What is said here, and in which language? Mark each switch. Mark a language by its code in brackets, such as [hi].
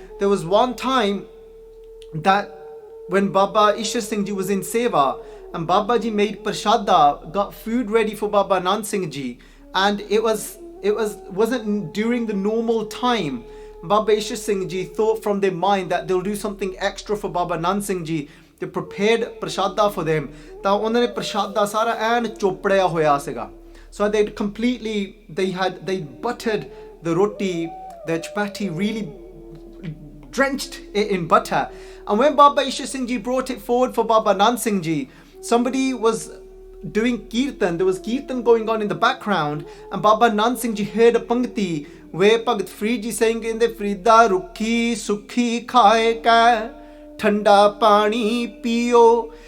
[en] There was one time that when Baba Ishar Singh Ji was in Seva, and Baba Ji made prashada, got food ready for Baba Nand Singh Ji, and it wasn't during the normal time. Baba Ishar Singh Ji thought from their mind that they'll do something extra for Baba Nand Singh Ji, they prepared prashada for them, [pa] ਤਾਂ ਉਹਨਾਂ ਨੇ ਪ੍ਰਸ਼ਾਦਾ ਸਾਰਾ ਐਨ ਚੋਪੜਿਆ ਹੋਇਆ ਸੀਗਾ. [en] So they buttered the roti, the chapati, really drenched it in butter. And when Baba Ishwar Singh Ji brought it forward for Baba Nand Singh Ji, somebody was doing kirtan. There was kirtan going on in the background, and Baba Nand Singh Ji heard a pankti where Bhagat Farid Ji saying in the [pa] Frida Rukhi Sukhi Khaye Ka Thanda Pani Piyo.